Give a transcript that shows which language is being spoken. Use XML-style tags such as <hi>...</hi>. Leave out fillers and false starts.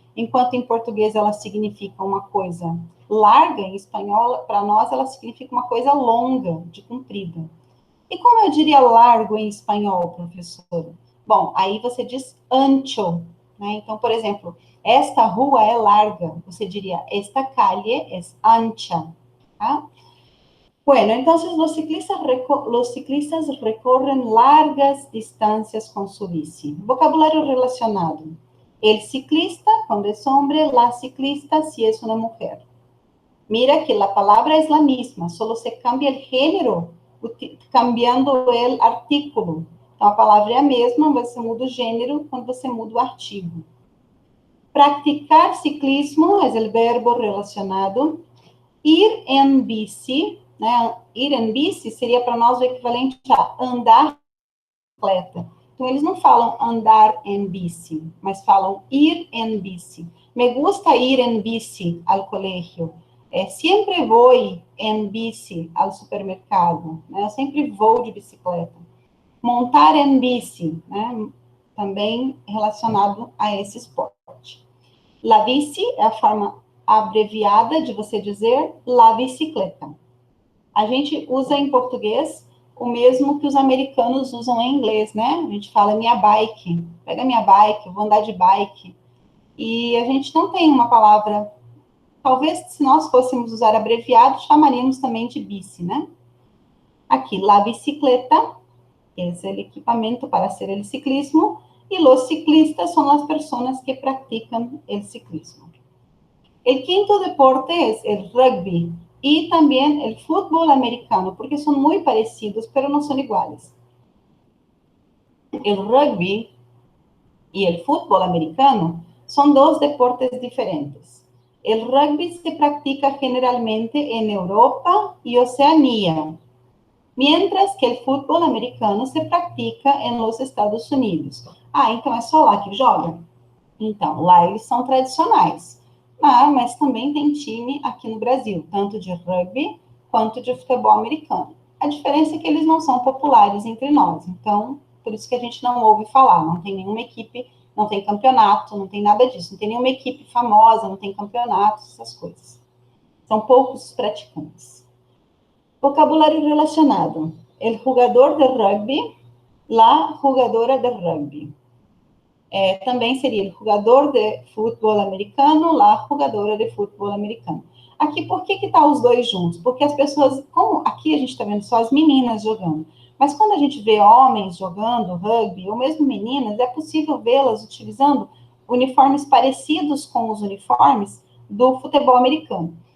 <pt>Enquanto em português ela significa uma coisa larga, em espanhol, para nós, ela significa uma coisa longa, de comprida. E como eu diria largo em espanhol, professor? Bom, aí você diz ancho, né? Então, por exemplo, esta rua é larga, você diria</pt> <es>esta calle es ancha,</es> <pt>tá?</pt> <es>Bueno, entonces los ciclistas recorren largas distancias con su bici. Vocabulario relacionado. El ciclista, cuando es hombre; la ciclista, si es una mujer. Mira que la palabra es la misma, solo se cambia el género, cambiando el artículo.</es> <pt>Então, a palavra é a mesma, mas você muda o gênero quando você muda o artigo.</pt> <es>Practicar ciclismo</es> <pt>é o verbo relacionado.</pt> <es>Ir en bici,</es> <pt>né? Ir em bici seria para nós o equivalente a andar de bicicleta. Então, eles não falam andar em bici, mas falam ir em bici.</pt> <es>Me gusta ir en bici al colegio.</es> <pt>Sempre vou em bici ao supermercado. Né? Eu sempre vou de bicicleta. Montar em bici, né? Também relacionado a esse esporte. La bici é a forma abreviada de você dizer la bicicleta. A gente usa em português o mesmo que os americanos usam em inglês, né? A gente fala minha bike, pega minha bike, eu vou andar de bike. E a gente não tem uma palavra, talvez se nós fôssemos usar abreviado, chamaríamos também de bici, né? Aqui, la bicicleta, é o equipamento para</pt> <es>hacer el ciclismo,</es> <pt>e los ciclistas são as pessoas que praticam el ciclismo.</pt> <es>El quinto deporte es el rugby y también el fútbol americano, porque son muy parecidos, pero no son iguales. El rugby y el fútbol americano son dos deportes diferentes. El rugby se practica generalmente en Europa y Oceanía, mientras que el fútbol americano se practica em los Estados Unidos.</es> <pt>Ah, então é só lá que joga? Então, lá eles são tradicionais. Mas também tem time aqui no Brasil, tanto de rugby quanto de futebol americano. A diferença é que eles não são populares entre nós, então, por isso que a gente não ouve falar, não tem nenhuma equipe, não tem campeonato, não tem nada disso, não tem nenhuma equipe famosa, não tem campeonato, essas coisas. São poucos os praticantes. Vocabulário relacionado.</pt> <es>El jugador de rugby, la jugadora de rugby.</es> <pt>Também seria o jogador de futebol americano, lá jogadora de futebol americano. Aqui, por que está os dois juntos? Porque as pessoas, como aqui a gente está vendo só as meninas jogando, mas quando a gente vê homens jogando rugby, ou mesmo meninas, é possível vê-las utilizando uniformes parecidos com os uniformes do futebol americano.</pt>